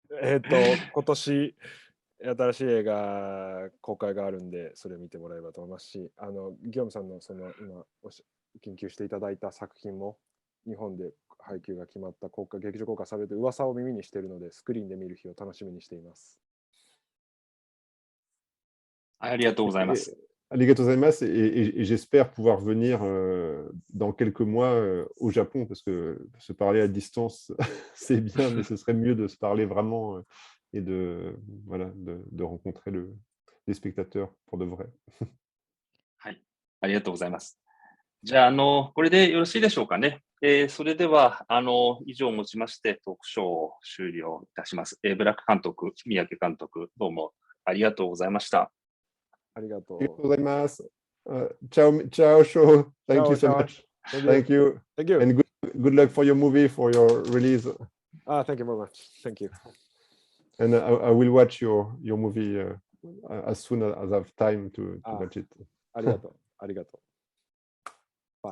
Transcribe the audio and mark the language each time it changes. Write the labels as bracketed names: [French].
[Japanese] 今年新しい映画公開があるんで、それを見てもらえればと思いますし、ギョムさんのその今研究していただいた作品も日本で配給が決まった劇場公開される噂を耳にしているので、スクリーンで見る日を楽しみにしています。ありがとうございます。 Arigatou gozaimasu, [French] et j'espère pouvoir venir dans quelques mois au Japon, parce que se parler à distance, c'est bien, mais ce serait mieux de se parler vraiment et voilà, de rencontrer les spectateurs pour de vrai. [Japanese] はい。ありがとうございます。じゃあ、これでよろしいでしょうかね。それでは、以上をもちましてトークショーを終了いたします。ブラック監督、三宅監督、どうもありがとうございました。ありがとう。 Arigatou gozaimasu. [English] Ciao, ciao, show. Thank you so [Italian] Ciao, ciao. [English] much. Thank you. Thank you. And good luck for your movie, for your release. Thank you very much. Thank you. And I will watch your movie as soon as I have time to watch it. [Japanese] ありがとう。ありがとう。